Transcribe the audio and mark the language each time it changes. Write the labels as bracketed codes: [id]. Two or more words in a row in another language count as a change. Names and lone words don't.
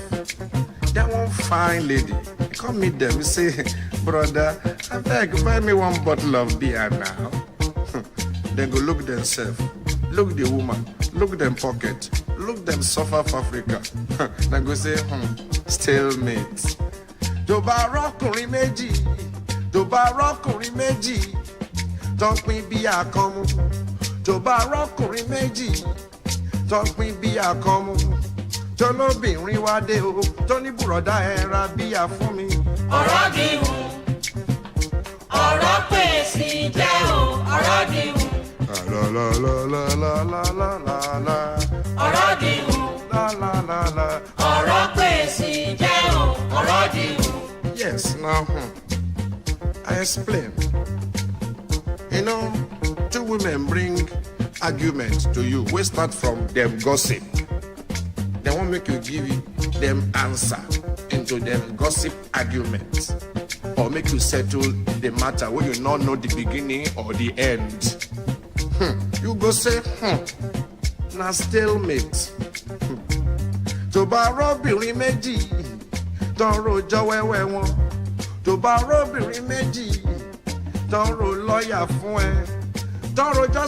[pcm] Then one fine lady, you come meet them, you say, brother, I beg, buy me one bottle of beer now. Then go look themselves, look the woman, look them pocket, look them suffer for Africa. Then go say, stalemate. [yo] Tó bá rọ́kùnrin méjì, tó bá rọ́kùnrin méjì, tó pín bí àkànmú. Tó bá rọ́kùnrin méjì, tó pín bí àkànmú. Tó lóbìnrin wá dé o, tó ní bùrọ̀dá ẹ ra bíyà fún mi. Ọ̀rọ̀ dìhun, ọ̀rọ̀ pèsè jẹ́ o, ọ̀rọ̀ dìhun. La la la la la la la la la. Ọ̀rọ̀ dìhun, La la la la. ọ̀rọ̀ pèsè jẹ́ o, ọ̀rọ̀ dìhun. [pcm] Yes, now I explain. You know, two women bring argument to you. We start from them gossip. They won't make you give them answer into them gossip arguments, or make you settle the matter when you not know the beginning or the end. You go say, na stalemate. [yo] Tó bá rọ́bìnrin méjì, tó ń rojọ́ wẹ́wẹ́ wọn. Tó bá rọ́bìnrin méjì, tó ń ro lọ́ọ̀yà fún ẹ. Tó ń rojọ́